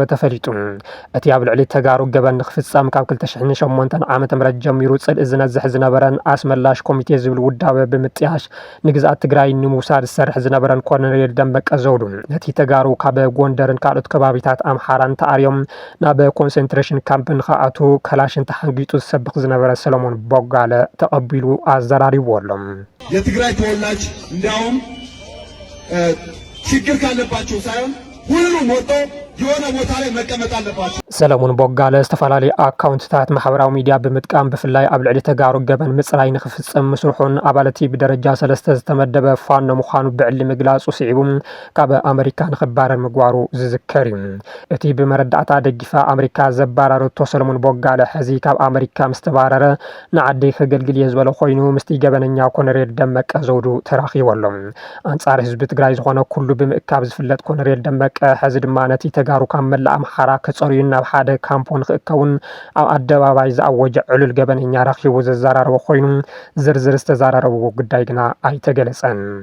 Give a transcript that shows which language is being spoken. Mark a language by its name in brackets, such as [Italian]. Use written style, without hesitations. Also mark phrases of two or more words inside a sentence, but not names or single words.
[Tigrinya] ተፈሊጡ እቲ ኣብ ልዕሊ ተጋሩ ገበን ንኽፍጸም ካብ 2008 ዓመተ ምህረት ጀሚሩ ጽልኢ ዝነዝሕ ዝነበረን ኣስመላሽ ኮሚቴ ዝብል ውዳበ ብምጥያሽ ንግዛኣት ትግራይ ንምውሳድ ዝሰርሕ ዝነበረን ኮሎኔል ደመቀ ዘውዱ ነቲ ተጋሩ ካብ ጎንደርን ካልኦት ከባቢታት ኣምሓራን ተኣርዮም ናብ ኮንሰንትሬሽን ካምፕ ንኽኣቱ ከላሽን ተሓንጊጡ ዝሰብኽ ዝነበረ ሰለሞን ቦጋለ ተቐቢሉ ኣዘራሪቡ ኣሎም [Amharic] የትግራይ ተወላጅ እንዲያውም ችግር ካለባቸው ሳይሆን ሁሉም ወጥቶ የሆነ ቦታ ላይ መቀመጥ አለባቸው [Tigrinya] ሰለሞን ቦጋለ ዝተፈላለዩ ኣካውንትታት ማሕበራዊ ሚድያ ብምጥቃም ብፍላይ ኣብ ልዕሊ ተጋሩ ገበን ምጽራይ ንኽፍጽም ምስርሑን ኣባለቲ ብደረጃ 3 ዝተመደበ ፋኖ ምዃኑ ብዕሊ ምግላጹ ስዒቡ ካብ ኣሜሪካ ንኽባረር ምግባሩ ዝዝከር እዩ እቲ ብመረዳእታ ደጊፋ ኣሜሪካ ዘባረረቶ ሰለሞን ቦጋለ ሕዚ ካብ ኣሜሪካ ምስ ተባረረ ንዓደይ ከገልግል እየ ዝበለ ኮይኑ ምስቲ ገበነኛ ኮሎኔል ደመቀ ዘውዱ ተራኺቡ ኣሎ ኣንጻር ህዝቢ ትግራይ ዝኾነ ኩሉ ብምእካብ ዝፍለጥ ኮሎኔል ደመቀ ሕዚ ድማ ነቲ ተጋሩ ካብ መላእ ኣምሓራ ከጸርዩ ናብ ሓደ ካምፖን ክእከውን ኣብ ኣደባባይ ዝኣወጀ ዕሉል ገበነኛ ረኺቡ ዘዘራረበ ኮይኑ ዝርዝር ዝተዘራረብዎ ጉዳይ ግና ኣይተገለጸን።